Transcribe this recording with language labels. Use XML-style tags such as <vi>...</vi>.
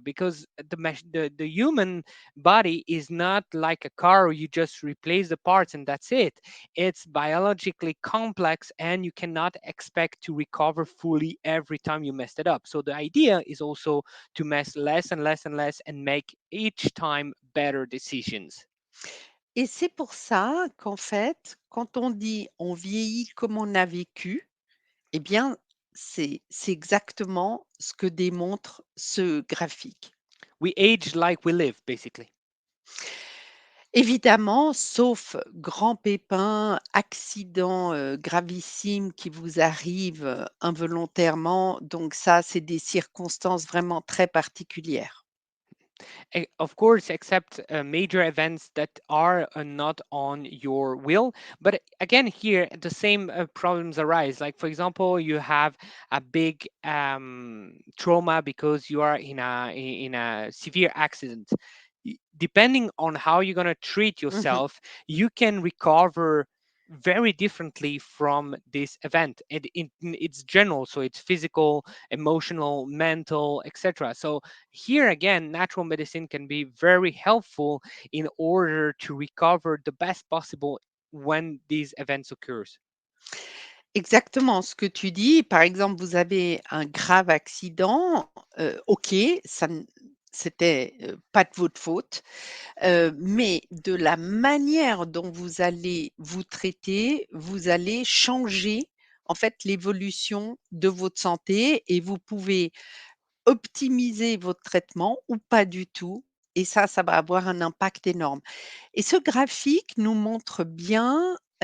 <en>Because the human body is not like a car, you just replace the parts and that's it. It's biologically complex and you cannot expect to recover fully every time you messed it up. So the idea is also to mess less and less and less and make each time better decisions.</en> <fr>Et c'est pour ça qu'en fait, quand on dit: «On vieillit comme on a vécu», eh bien, c'est exactement ce que démontre ce graphique.</fr> <en>We age like we live, basically.</en> <fr>Évidemment, sauf grand pépin, accident, gravissime qui vous arrive, involontairement, donc ça, c'est des circonstances vraiment très particulières.</fr> <en>Of course, except major events that are not on your will. But again, here the same problems arise. Like for example, you have a big trauma because you are in a severe accident. Depending on how you're going to treat Mmh. yourself, you can recover very differently from this event. It's general, so it's physical, emotional, mental, etc. So here again, natural medicine can be very helpful in order to recover the best possible when these events occurs.</en> <fr>Exactement ce que tu dis. Par exemple, vous avez un grave accident, OK, ça n c'était, pas de votre faute, mais de la manière dont vous allez vous traiter, vous allez changer, en fait, l'évolution de votre santé et vous pouvez optimiser votre traitement ou pas du tout et ça va avoir un impact énorme et ce graphique nous montre bien,</fr>